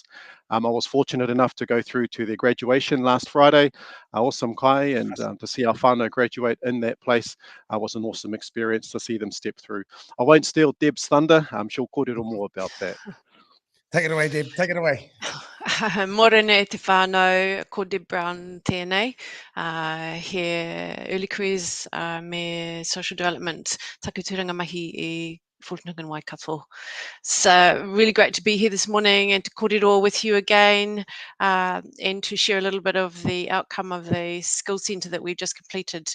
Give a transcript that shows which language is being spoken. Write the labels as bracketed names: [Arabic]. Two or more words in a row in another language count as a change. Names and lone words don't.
[English] I was fortunate enough to go through to their graduation last Friday, awesome kai, and to see our whānau graduate in that place was an awesome experience to see them step through. I won't steal Deb's thunder. She'll kōrero more about that. Take it away, Deb. Take it away. [Māori] Morena te whānau, ko Deb Brown tēnei. He [English] early careers [Māori] me [English] social development [Māori] takuturanga mahi e Fulton Hogan Waikato. [English] So really great to be here this morning and to kōrero with you again and to share a little bit of the outcome of the skills centre that we've just completed.